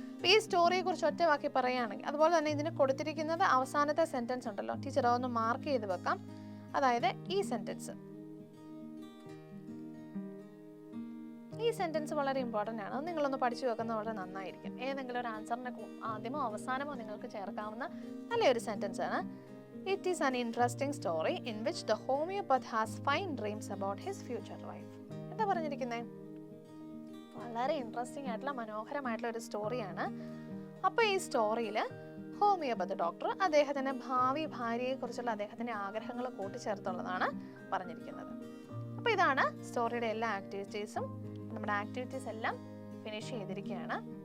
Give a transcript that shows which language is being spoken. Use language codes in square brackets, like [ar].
[ml] ഈ സ്റ്റോറിയെ കുറിച്ച് ഒറ്റ വാക്കി പറയുകയാണെങ്കിൽ, അതുപോലെ തന്നെ ഇതിന് കൊടുത്തിരിക്കുന്നത് അവസാനത്തെ സെന്റൻസ് ഉണ്ടല്ലോ, ടീച്ചർ അതൊന്ന് മാർക്ക് ചെയ്ത് വെക്കാം. അതായത് ഈ സെന്റൻസ് വളരെ ഇമ്പോർട്ടൻ്റ് ആണ്. അത് നിങ്ങളൊന്ന് പഠിച്ചു വെക്കുന്നത് വളരെ നന്നായിരിക്കും. ഏതെങ്കിലും ഒരു ആൻസറിനെ ആദ്യമോ അവസാനമോ നിങ്ങൾക്ക് ചേർക്കാവുന്ന നല്ലൊരു സെന്റൻസ് ആണ്. [en] It is an interesting story in which the homeopath has fine dreams about his future wife. [ml] എന്താ പറഞ്ഞിരിക്കുന്നത്? വളരെ ഇൻട്രസ്റ്റിംഗ് ആയിട്ടുള്ള മനോഹരമായിട്ടുള്ള ഒരു സ്റ്റോറിയാണ്. അപ്പോൾ ഈ സ്റ്റോറിയിൽ ഹോമിയോപതി ഡോക്ടർ അദ്ദേഹത്തിൻ്റെ ഭാവി ഭാര്യയെക്കുറിച്ചുള്ള അദ്ദേഹത്തിൻ്റെ ആഗ്രഹങ്ങൾ കൂട്ടിച്ചേർത്തുള്ളതാണ് പറഞ്ഞിരിക്കുന്നത്. അപ്പോൾ ഇതാണ് സ്റ്റോറിയുടെ എല്ലാ ആക്ടിവിറ്റീസും. നമ്മുടെ ആക്ടിവിറ്റീസ് എല്ലാം ഫിനിഷ് ചെയ്തിരിക്കുകയാണ്.